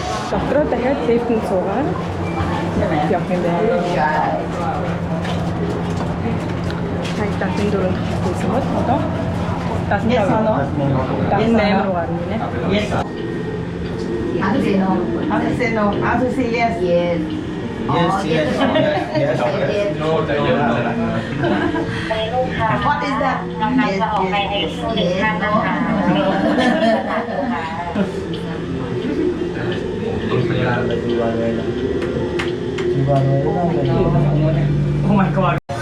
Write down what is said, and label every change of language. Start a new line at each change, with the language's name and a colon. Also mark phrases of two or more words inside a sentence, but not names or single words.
Mongolian: Шотроо дахиад лифтэнд суугаад явах юм байна. Цаг 74-нд тавьсан бол одоо 75 руу гарна нэ.
English: How to say no? How to say no? How to say yes? Yes. Yes, yes, yes. What is that? Yes, yes, yes. Oh my god.